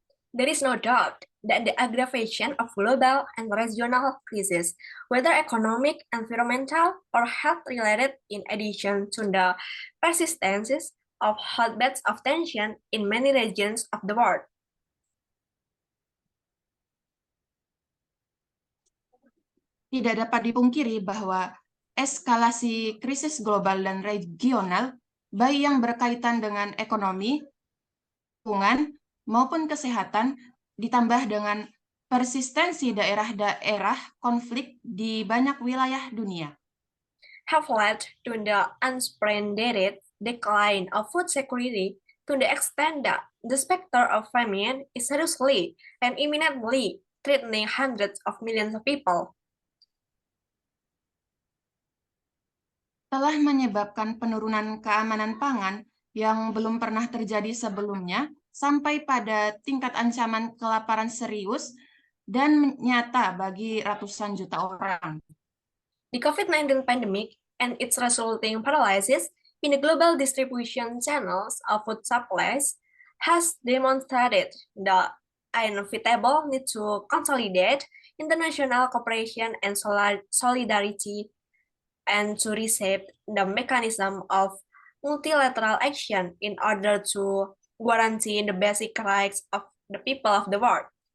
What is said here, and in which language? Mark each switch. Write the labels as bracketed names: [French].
[English] There is no doubt that the aggravation of global and regional crises, whether economic, environmental, or health-related, in addition to the persistence of hotbeds of tension in many regions of the world. [Indonesian] Tidak dapat dipungkiri bahwa eskalasi krisis global dan regional, baik yang berkaitan dengan ekonomi, lingkungan, maupun kesehatan, ditambah dengan persistensi daerah-daerah konflik di banyak wilayah dunia, [English] have led to the unprecedented decline of food security to the extent that the specter of famine is seriously and imminently threatening hundreds of millions of people. [Indonesian] Telah menyebabkan penurunan keamanan pangan yang belum pernah terjadi sebelumnya, sampai pada tingkat ancaman kelaparan serius dan nyata bagi ratusan juta orang. [English] The COVID-19 pandemic and its resulting paralysis in the global distribution channels of food supplies has demonstrated the inevitable need to consolidate international cooperation and solidarity and to reshape the mechanism of multilateral action in order to guarantee the basic rights of the people of the world.